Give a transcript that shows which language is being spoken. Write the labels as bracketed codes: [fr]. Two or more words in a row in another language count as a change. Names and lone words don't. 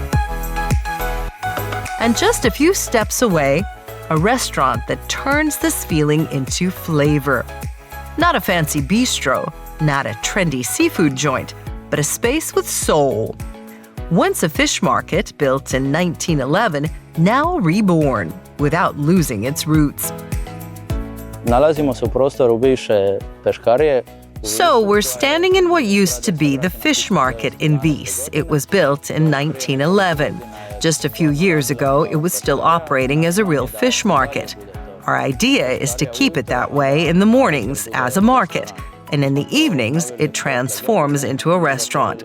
[en] And just a few steps away, a restaurant that turns this feeling into flavor. Not a fancy bistro, not a trendy seafood joint, but a space with soul. Once a fish market built in 1911, now reborn without losing its roots. [hr] Nalazimo se u prostoru bivše peškarije. [en] So we're standing in what used to be the fish market in Vis. It was built in 1911. Just a few years ago, it was still operating as a real fish market. Our idea is to keep it that way in the mornings as a market, and in the evenings, it transforms into a restaurant.